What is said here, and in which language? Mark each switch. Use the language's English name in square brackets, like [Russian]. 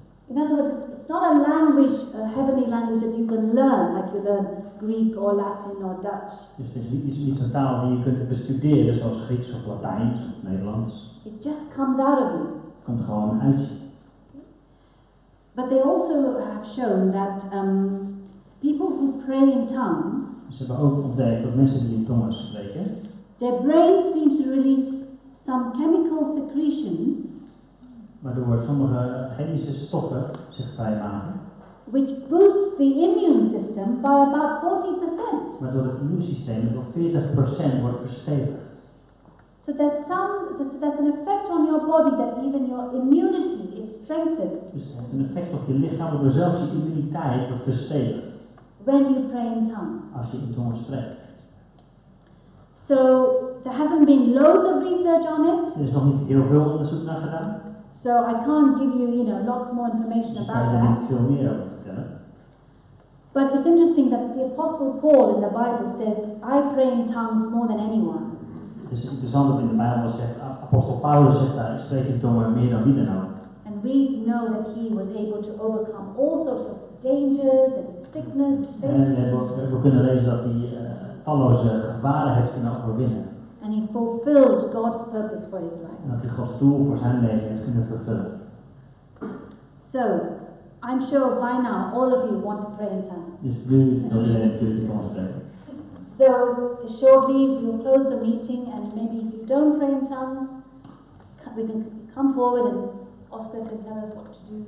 [English] In other words, it's not a language, a heavenly language that you can learn, like you learn Greek or Latin or Dutch. [Dutch] Dus het is niet zo'n taal die je kunt bestuderen, zoals Grieks of Latijns of Nederlands. [English] It just comes out of you. [Dutch] Het komt gewoon uit je. [English] But they also have shown that people who pray in tongues, [Dutch] Ze hebben ook ontdekt dat mensen die in tongen spreken, [English] their brain seems to release some chemical secretions [Dutch] waardoor sommige chemische stoffen zich vrijmaken, [English] which boosts the immune system by about 40%. [Dutch] waardoor het immuunsysteem door 40% wordt verstevigd. [English] So there's an effect on your body that even your immunity is strengthened [Dutch] Dus het heeft een effect op je lichaam, waardoor zelfs je immuniteit wordt verstevigd [English] when you pray in tongues. [Dutch] als je in tongen spreekt. [English] So There hasn't been loads of research on it, [Dutch] Er is nog niet heel veel onderzoek naar gedaan. [English] so I can't give you, lots more information [Dutch] Dus ik kan [English] about [Dutch] je er [English] that. [Dutch] niet veel meer over vertellen. [English] But it's interesting that the Apostle Paul in the Bible says, I pray in tongues more than anyone. [Dutch] Het is interessant dat in de Bijbel zegt, apostel Paulus zegt daar, ik spreek in tongen meer dan wie dan ook. [English] And we know that he was able to overcome all sorts of dangers and sickness, [Dutch] En [English] things. [Dutch] we kunnen lezen dat hij talloze gevaren heeft kunnen overwinnen. [English] And he fulfilled God's purpose for his life. [Dutch] En dat hij Gods doel voor zijn leven heeft kunnen vervullen. [English] So, I'm sure by now all of you want to pray in tongues. [Dutch] Dus nu wil iedereen natuurlijk in tongen spreken. [English] So, shortly we'll close the meeting, and maybe if you don't pray in tongues, we can come forward and Oscar can tell us what to do.